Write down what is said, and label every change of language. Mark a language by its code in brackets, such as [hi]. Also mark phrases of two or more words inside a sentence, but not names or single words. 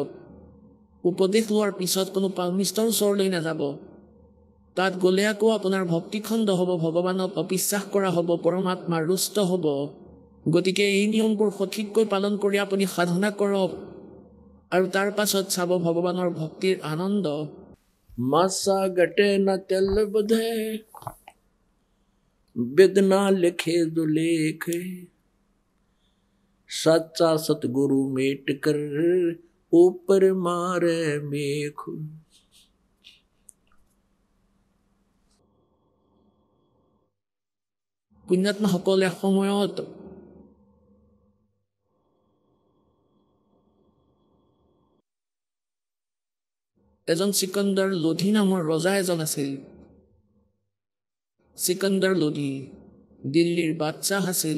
[as] উপদেশ লোৱাৰ পিছত কোনো পালমিষ্টৰ ওচৰলৈ নাযাব। তাত গ'লে আকৌ আপোনাৰ ভক্তিখণ্ড হ'ব, ভগৱানক অবিশ্বাস কৰা হ'ব, পৰমাত্মা ৰুষ্ট হ'ব। গতিকে এই নিয়মবোৰ সঠিককৈ পালন কৰি আপুনি সাধনা কৰক, আৰু তাৰ পাছত চাব ভগৱানৰ ভক্তিৰ আনন্দ। [hi] मासा गटे न तेल बधे, बिदना लिखे जो लेख, सच्चा सतगुरु मेट कर ऊपर मारे मेख। [as] পুণ্যাত্মাসকলে সময়ত এজন সিকান্দাৰ লোধি নামৰ ৰজা এজন আছিল। সিকান্দাৰ লোধি দিল্লীৰ বাদশ্বাহ আছিল।